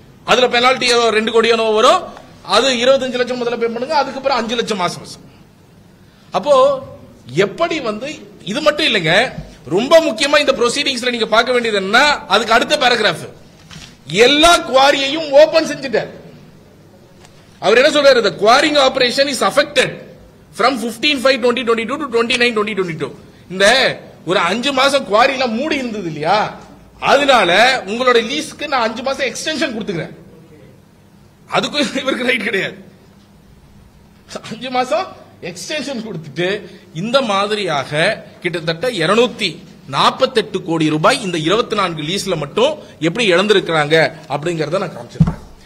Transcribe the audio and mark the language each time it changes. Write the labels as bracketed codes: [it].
[ta] அதுல பெனால்டி 2 கோடி வரும், அது 25 லட்சம் முதல்ல பே பண்ணுங்க, அதுக்கப்புறம் 5 லட்சம் மாசம் மாசம். அப்போ எப்படி வந்து இது மட்டும் இல்லைங்க, ரொம்ப முக்கியமா இந்த ப்ரொசீடிங்ஸ்ல நீங்க பார்க்க வேண்டியது என்ன, அதுக்கு அடுத்த பேராகிராஃப் எல்லா குவாரியையும் ஓபன் செஞ்சுட்டார். அவர் என்ன சொல்றாரு, [en] the quarrying operation is affected from 15/5/2022 to 29/2022. [ta] இந்த ஒரு 5 மாசம் குவாரி எல்லாம் மூடி இருந்தது இல்லையா, அதனால உங்களோட லீஸ்க்கு நான் 5 மாசம் எக்ஸ்டென்ஷன் கொடுத்துக்கிறேன். அதுக்கும் இவருக்கு ரைட் கிடையாது. 5 மாசம் எக்ஸ்டென்ஷன் கொடுத்துட்டு இந்த மாதிரியாக கிட்டத்தட்ட 248 கோடி ரூபாய் இந்த 24 லீஸ்ல மட்டும் எப்படி இழந்திருக்கிறாங்க அப்படிங்கறத நான் காமிச்சிருக்கேன்.